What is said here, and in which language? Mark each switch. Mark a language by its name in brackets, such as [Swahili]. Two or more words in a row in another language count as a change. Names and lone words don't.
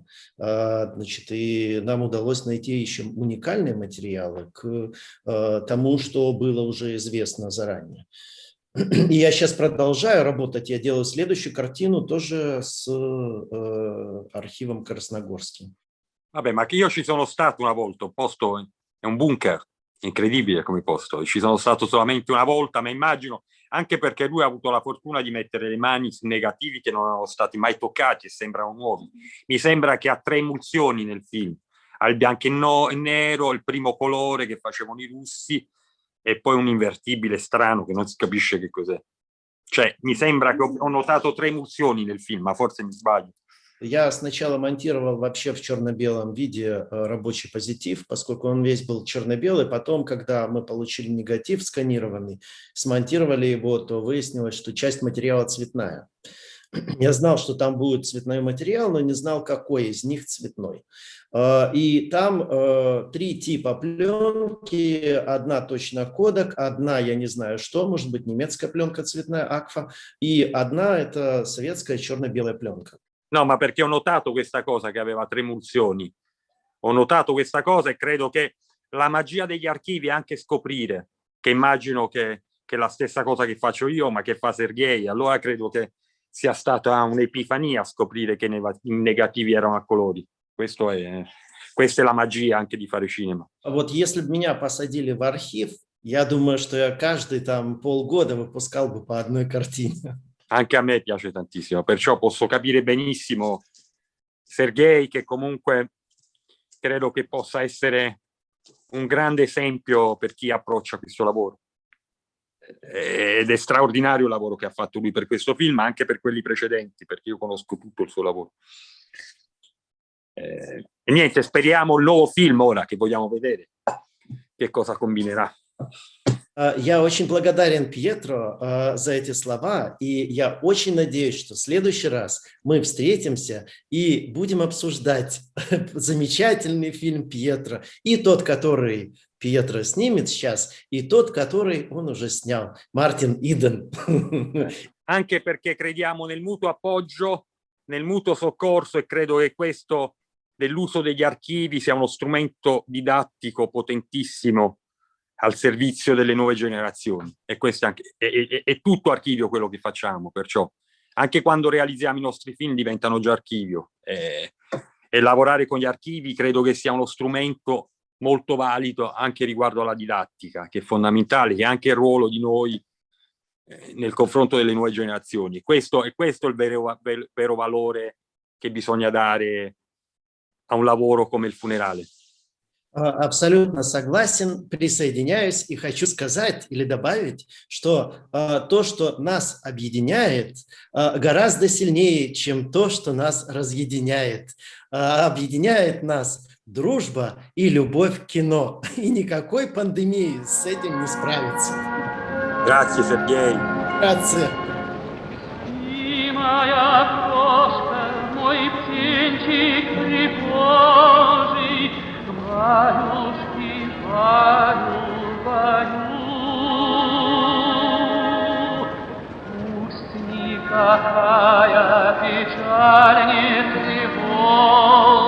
[Russian] Значит, и нам удалось найти еще уникальные материалы к тому, что было уже известно заранее. И я сейчас продолжаю работать, я делаю следующую картину тоже с архивом Красногорским. [Italian] Vabbè, ma che io ci sono stato una volta, un posto è un bunker, incredibile come posto, ci sono stato solamente una volta, ma immagino, anche perché lui ha avuto la fortuna di mettere le mani su negativi che non erano stati mai toccati e sembrano nuovi. Mi sembra che ha 3 emulsioni nel film, al bianco e nero, il primo colore che facevano i russi, e poi un invertibile strano che non si capisce che cos'è. Cioè, mi sembra che ho notato 3 emulsioni nel film, ma forse mi sbaglio. [Russian] Я сначала монтировал вообще в черно-белом виде рабочий позитив, поскольку он весь был черно-белый. Потом, когда мы получили негатив сканированный, смонтировали его, то выяснилось, что часть материала цветная. Я знал, что там будет цветной материал, но не знал, какой из них цветной. И там 3 типа пленки, одна точно кодек, одна, я не знаю что, может быть немецкая пленка цветная, Акфа, и одна это советская черно-белая пленка. [Italian] No, ma perché ho notato questa cosa che aveva 3 emulsioni. Ho notato questa cosa e credo che la magia degli archivi è anche scoprire, che immagino che è la stessa cosa che faccio io, ma che fa Sergei. Allora credo che sia stata un'epifania scoprire che i negativi erano a colori. Questa è la magia anche di fare cinema. [Russian] Вот если бы меня посадили в архив, я думаю, что я каждый там полгода выпускал бы по одной картине. [Italian] Anche a me piace tantissimo, perciò posso capire benissimo Sergei, che comunque credo che possa essere un grande esempio per chi approccia questo lavoro. Ed è straordinario il lavoro che ha fatto lui per questo film, ma anche per quelli precedenti, perché io conosco tutto il suo lavoro. E niente, speriamo il nuovo film ora che vogliamo vedere, che cosa combinerà. [Russian] Я очень благодарен Пьетро за эти слова, и я очень надеюсь, что в следующий раз мы встретимся и будем обсуждать замечательный фильм Пьетро, и тот, который Пьетро снимет сейчас, и тот, который он уже снял, Мартин Иден. [Italian] Anche perché crediamo nel mutuo appoggio, nel mutuo soccorso, e credo che questo dell'uso degli archivi sia uno strumento didattico potentissimo al servizio delle nuove generazioni, e questo è tutto archivio quello che facciamo, perciò anche quando realizziamo i nostri film diventano già archivio, e lavorare con gli archivi credo che sia uno strumento molto valido anche riguardo alla didattica, che è fondamentale, che è anche il ruolo di noi nel confronto delle nuove generazioni. Questo è il vero valore che bisogna dare a un lavoro come il funerale. [Russian] Абсолютно согласен, присоединяюсь и хочу сказать или добавить, что то, что нас объединяет, гораздо сильнее, чем то, что нас разъединяет. Объединяет нас дружба и любовь к кино. И никакой пандемии с этим не справится. [Italian] Grazie Sergei. Grazie. [Russian] И моя крошка, мой птенчик припожий, Ваюшки, ваю, ваю. Пусть никакая печаль не тревожит